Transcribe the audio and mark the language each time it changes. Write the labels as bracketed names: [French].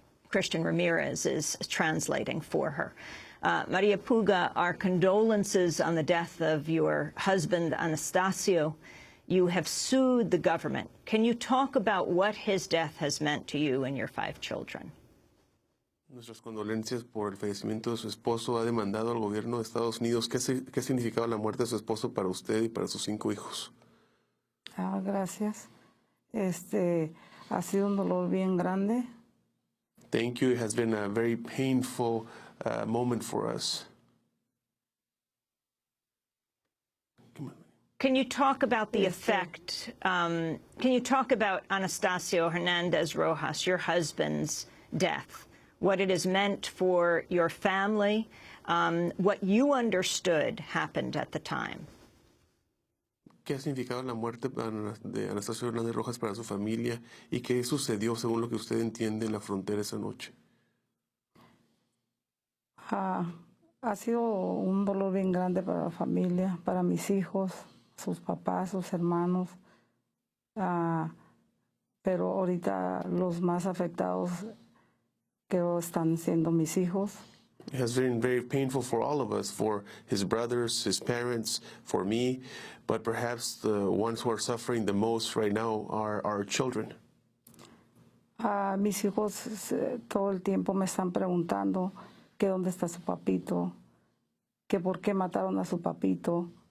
[English] Christian Ramírez is translating for her. María Puga, our condolences on the death of your husband, Anastasio. You have sued the government. Can you talk about what his death has meant to you and your 5 children? [Spanish] Nuestras condolencias por el fallecimiento de su esposo. Ha demandado al gobierno de Estados Unidos. ¿Qué significaba la muerte de su esposo para usted y para sus 5 hijos? Gracias. Ha sido un dolor bien grande. [English] Thank you. It has been a very painful moment for us. Can you talk about the effect? Can you talk about Anastasio Hernández Rojas, your husband's death, what it has meant for your family, what you understood happened at the time? [Spanish] ¿Qué ha significado la muerte de Anastasio Hernández Rojas para su familia y qué sucedió según lo que usted entiende en la frontera esa noche? Ha sido un dolor bien grande para la familia, para mis hijos, sus papás, sus hermanos. Pero ahorita los más afectados creo están siendo mis hijos. [English] It has been very painful for all of us, for his brothers, his parents, for me, but perhaps the ones who are suffering the most right now are our children. [Spanish] Mis hijos todo el tiempo me están preguntando que dónde está su papito, que por qué mataron a su papito.